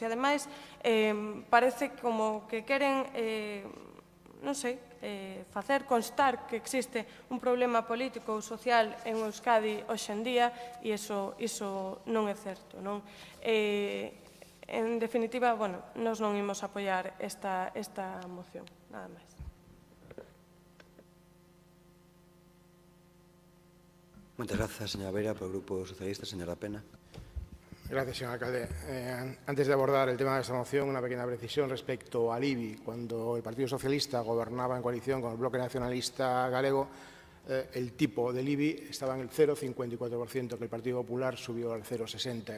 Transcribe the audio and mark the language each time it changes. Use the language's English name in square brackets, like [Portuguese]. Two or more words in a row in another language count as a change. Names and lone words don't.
[Galician] E, ademais, parece como que queren, non sei, facer constar que existe un problema político ou social en Euskadi hoxe en día, e iso non é certo. En definitiva, nós non imos apoiar esta moción, nada máis. Moitas grazas, señora Beira, por o Grupo Socialista. [Spanish] Señora Pena. Gracias, señor alcalde. Antes de abordar el tema de esta moción, una pequeña precisión respecto al IBI. Cuando el Partido Socialista gobernaba en coalición con el Bloque Nacionalista Galego, el tipo del IBI estaba en el 0,54%, que el Partido Popular subió al 0,60%.